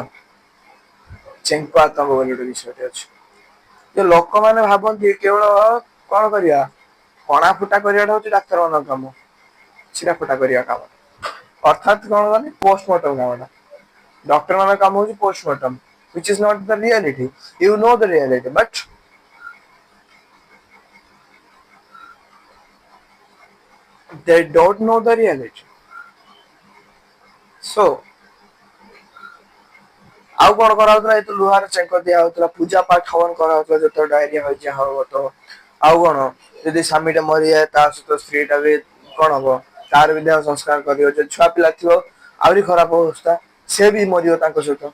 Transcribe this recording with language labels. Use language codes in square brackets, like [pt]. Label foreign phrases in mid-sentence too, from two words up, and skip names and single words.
[or] ଚେଙ୍କ ଆତଙ୍କ ବୋଲି ଗୋଟେ ବିଷୟଟେ ଅଛି। ଯେ ଲୋକମାନେ ଭାବନ୍ତି କେବଳ କଣ କରିବା? କଣା ଫୁଟା କରିବାଟା ହଉଛି ଡାକ୍ତର ମାନଙ୍କ କାମ। ଛିରା ଫୁଟା କରିବା କାମ। ଅର୍ଥାତ୍ କଣ କହନି? ପୋଷ୍ଟମର୍ଟମ କାମଟା। ଡକ୍ଟର ମାନଙ୍କ କାମ ହଉଛି ପୋଷ୍ଟମର୍ଟମ। [en] which is not the reality. You know the reality, but they don't know the reality. [or] So ଆଉ କଣ କରାହଉଥିଲା? ଏ ତ ଲୁହାର ଚେଙ୍କ ଦିଆ ହଉଥିଲା, ପୂଜା ପାଠ ହवन କରାହଉଥିଲା ଯେତେବେଳେ ଡାଇରିଆ ହଇଜା ହବ ତ। ଆଉ କଣ? ଯଦି ସ୍ୱାମୀ ଟା ମରିଯାଏ ତା ସହିତ ସ୍ତ୍ରୀ ଟା ବି କଣ ହବ? ତାର ବି ଦେହ ସଂସ୍କାର କରିବ। ଯଦି ଛୁଆ ପିଲା ଥିବ ଆହୁରି ଖରାପ ଅବସ୍ଥା, ସେ ବି ମରିବ ତାଙ୍କ ସହିତ।